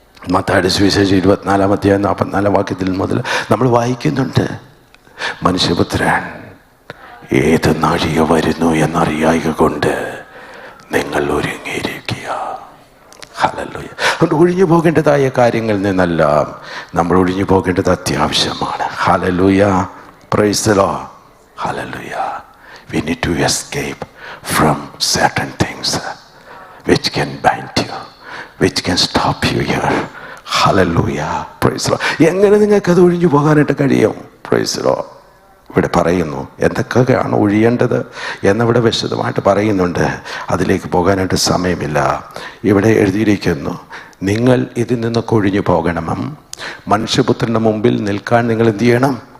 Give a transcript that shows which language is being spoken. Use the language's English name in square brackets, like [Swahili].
[Malayalam] മത്തായിയുടെ സുവിശേഷം 24:44 മുതൽ നമ്മൾ വായിക്കുന്നുണ്ട്, മനുഷ്യപുത്രൻ ഏത് നാഴിക വരുന്നു എന്നറിയായ കൊണ്ട് നിങ്ങൾ ഒരുങ്ങിയിരിക്കുക. ഹല്ലേലൂയ. അതുകൊണ്ട് ഒഴിഞ്ഞു പോകേണ്ടതായ കാര്യങ്ങളിൽ നിന്നെല്ലാം നമ്മൾ ഒഴിഞ്ഞു പോകേണ്ടത് അത്യാവശ്യമാണ്. [English] Hallelujah, praise the Lord. Hallelujah. We need to escape from certain things which can bind you, which can stop you here. Hallelujah, praise the Lord. [Malayalam] എങ്ങനെ നിങ്ങൾക്കത് ഒഴിഞ്ഞു പോകാനായിട്ട് കഴിയും? [English] Praise the Lord. [Malayalam] ഇവിടെ പറയുന്നു എന്തൊക്കെയാണ് ഒഴിയേണ്ടത് എന്നിവിടെ വിശദമായിട്ട് പറയുന്നുണ്ട്. അതിലേക്ക് പോകാനായിട്ട് സമയമില്ല. ഇവിടെ എഴുതിയിരിക്കുന്നു, നിങ്ങൾ ഇതിൽ നിന്നൊക്കെ ഒഴിഞ്ഞു പോകണം, മനുഷ്യപുത്രൻ്റെ മുമ്പിൽ നിൽക്കാൻ നിങ്ങൾ എന്ത് ചെയ്യണം?